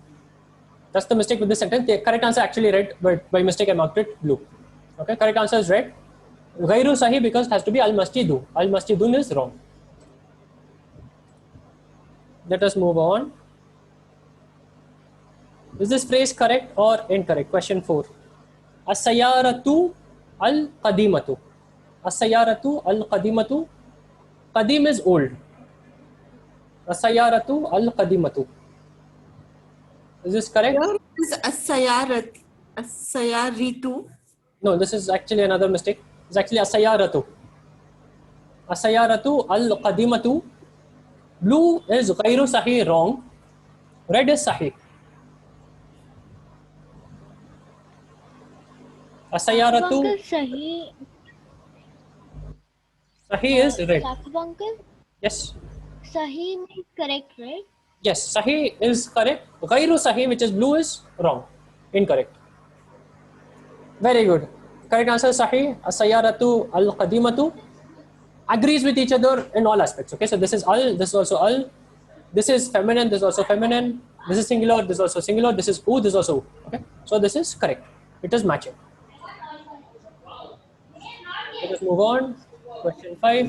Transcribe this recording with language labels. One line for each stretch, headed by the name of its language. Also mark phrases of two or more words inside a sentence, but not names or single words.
English: That's the mistake with this sentence. The correct answer actually red, but by mistake I marked it blue. Okay, correct answer is red.
Arabic: غير صحيح
English: because it has to be
Arabic: المسجد. المسجد
English: is wrong. Let us move on. Is this phrase correct or incorrect? Question 4.
Arabic: السيارة القديمة. السيارة القديمة.
English: Qadim is old.
Arabic: السيارة القديمة.
English: Is this correct? Here is as-sayaritu. No, this is actually another mistake. It's actually as-sayyaratu.
Arabic: السيارة القديمة.
English: Blue is
Arabic: غير صحيح,
English: wrong. Red is sahih. As-sayyaratu Uncle, Sahi. sahih is red. Sakab uncle, Yes. Sahi means correct, right? Yes, sahih is correct.
Arabic: غير صحيح,
English: which is blue, is wrong. Incorrect. Very good. Correct answer is sahih.
Arabic: السيارة القديمة.
English: Agrees with each other in all aspects. Okay, so this is al, this is also al. This is feminine, this is also feminine. This is singular, this is also singular. This is u, this is also u. Okay, so this is correct. It is matching. Let us move on. Question 5.